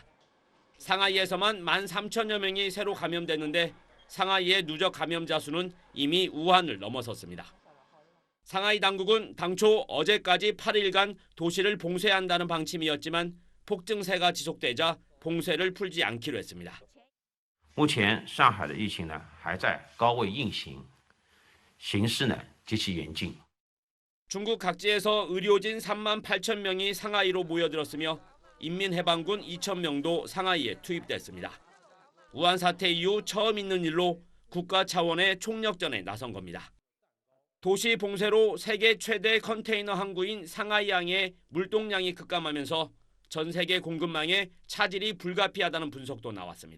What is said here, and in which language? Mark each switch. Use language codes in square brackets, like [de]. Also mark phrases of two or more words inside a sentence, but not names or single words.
[ko] 상하이에서만 13,000여 명이 새로 감염됐는데 상하이의 누적 감염자 수는 이미 우한을 넘어섰습니다. 상하이 당국은 당초 어제까지 8일간 도시를 봉쇄한다는 방침이었지만 폭증세가 지속되자 봉쇄를 풀지 않기로 했습니다. [zh] 目前上海的疫情呢还在高位运行，形势呢极其严峻。 [ko] 중국 각지에서 의료진 38,000명이 상하이로 모여들었으며 인민해방군 2,000명도 상하이에 투입됐습니다. 우한 사태 이후 처음 있는 일로 국가 차원의 총력전에 나선 겁니다. 도시 봉쇄로 세계 최대 컨테이너 항구인 상하이항의 물동량이 급감하면서 전 세계 공급망에 차질이 불가피하다는 분석도 나왔습니다.